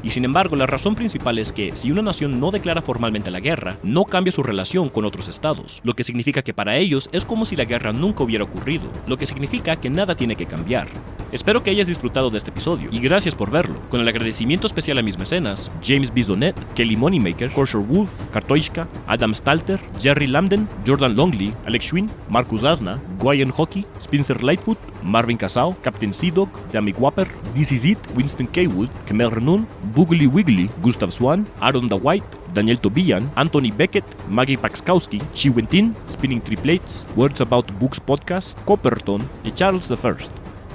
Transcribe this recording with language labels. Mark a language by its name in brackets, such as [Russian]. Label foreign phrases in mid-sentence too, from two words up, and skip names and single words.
[Spanish] Y sin embargo, la razón principal es que si una nación no declara formalmente la guerra, no cambia su relación con otros estados, lo que significa que para ellos es como si la guerra nunca hubiera ocurrido, lo que significa que nada tiene que cambiar. Espero que hayas disfrutado de este episodio y gracias por verlo, con el agradecimiento especial a mis mecenas James Bisonet, Kelly Moneymaker, Korsher Wolf, Kartoishka, Adam Stalter, Jerry Lambden, Jordan Longley, Alex Schwinn, Marcus Asna, Guyan Hockey, Spencer Lightfoot, Marvin Casao, Captain Seedog, Dami Wapper, This Is It, Winston K. Wood, Kemel Renun, Boogly Wiggly, Gustav Swan, Aaron Da White, Daniel Tobian, Anthony Beckett, Maggie Paxkowski, Chi Wentin, Spinning Triplets, Words About Books Podcast, Copperton y Charles I.